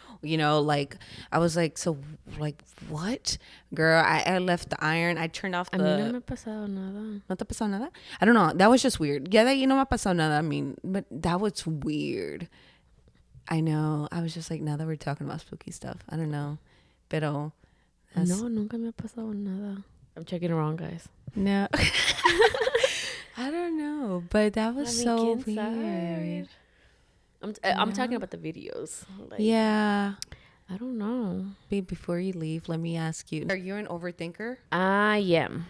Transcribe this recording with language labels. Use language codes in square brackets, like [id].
[en] You know, like, I was like, so, like, what? Girl, I left the iron. I turned off the... [es] A mí no me ha pasado nada. ¿No te pasó nada? [en] I don't know. That was just weird. Yeah, that you know [es] me ha pasado nada. [en] I mean, but that was weird. I know. I was just like, now that we're talking about spooky stuff, I don't know. [es] Pero... No, nunca me ha pasado nada. [en] I'm checking it wrong, guys. No. I don't know. But that was so weird. I'm talking about the videos. Like, Yeah. I don't know. Babe, before you leave, let me ask you. Are you an overthinker? I am.